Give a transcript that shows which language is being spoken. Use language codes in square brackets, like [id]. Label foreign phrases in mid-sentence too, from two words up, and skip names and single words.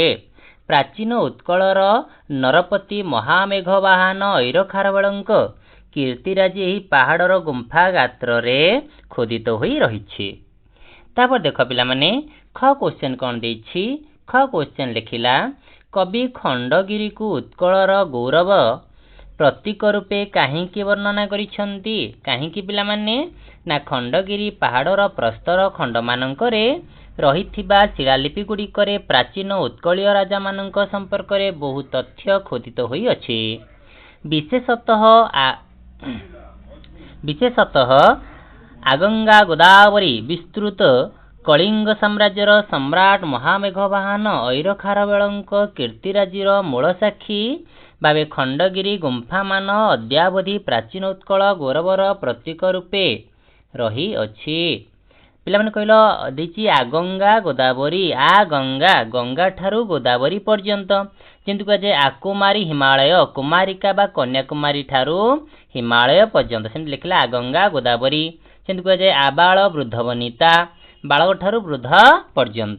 [or] ପ୍ରାଚୀନ ଉତ୍କଳର ନରପତି ମହାମେଘବାହନ ଐର ଖାରବେଳଙ୍କ କୀର୍ତ୍ତିରାଜି ଏହି ପାହାଡ଼ର ଗୁମ୍ଫା ଗାତ୍ର ରେ ଖୋଦିତ ହୋଇ ରହିଛି। ତା'ପର ଦେଖ ପିଲେ ମାନେ ଖ କ୍ୱେଶ୍ଚନ କଣ ଦେଇଛି ଖ କ୍ୱେଶ୍ଚନ ଲେଖିଲା କବି ଖଣ୍ଡଗିରିକୁ ଉତ୍କଳର ଗୌରବ ପ୍ରତୀକ ରୂପେ କାହିଁକି ବର୍ଣ୍ଣନା କରିଛନ୍ତି କାହିଁକି ପିଲେ ମାନେ ନା ଖଣ୍ଡଗିରି ପାହାଡ଼ର ପ୍ରସ୍ତର ଖଣ୍ଡ ମାନଙ୍କରେ ରହିଥିବା ଶିଳାଲିପି ଗୁଡ଼ିକରେ ପ୍ରାଚୀନ ଉତ୍କଳୀୟ ରାଜା ମାନଙ୍କ ସମ୍ପର୍କ ରେ ବହୁ ତଥ୍ୟ ଖୋଦିତ ହୋଇ ଅଛି। ବିଶେଷତଃ ଆଗଙ୍ଗା ଗୋଦାବରୀ ବିସ୍ତୃତ କଳିଙ୍ଗ ସାମ୍ରାଜ୍ୟର ସମ୍ରାଟ ମହାମେଘବାହନ ଐର ଖାରବେଳଙ୍କ କୀର୍ତ୍ତିରାଜିର ମୂଳ ସାକ୍ଷୀ ଭାବେ ଖଣ୍ଡଗିରି ଗୁମ୍ଫା ମାନ ଅଦ୍ୟାବଧି ପ୍ରାଚୀନ ଉତ୍କଳ ଗୌରବର ପ୍ରତୀକ ରୂପେ ରହି ଅଛି। ପିଲେ ମାନେ କହିଲୁ ଦେଇଛି ଆଗଙ୍ଗା ଗୋଦାବରୀ ଆ ଗଙ୍ଗା ଗଙ୍ଗା ଠାରୁ ଗୋଦାବରୀ ପର୍ଯ୍ୟନ୍ତ କିନ୍ତୁ କହେ ଆକୁମାରୀ ହିମାଳୟ କୁମାରିକା ବା କନ୍ୟାକୁମାରୀ ଠାରୁ ହିମାଳୟ ପର୍ଯ୍ୟନ୍ତ ସେମିତି ଲେଖିଲା ଆଗଙ୍ଗା ଗୋଦାବରୀ କିନ୍ତୁ କହେ ଆବାଳ ବୃଦ୍ଧ ବନିତା ବାଳକ ଠାରୁ ବୃଦ୍ଧ ପର୍ଯ୍ୟନ୍ତ।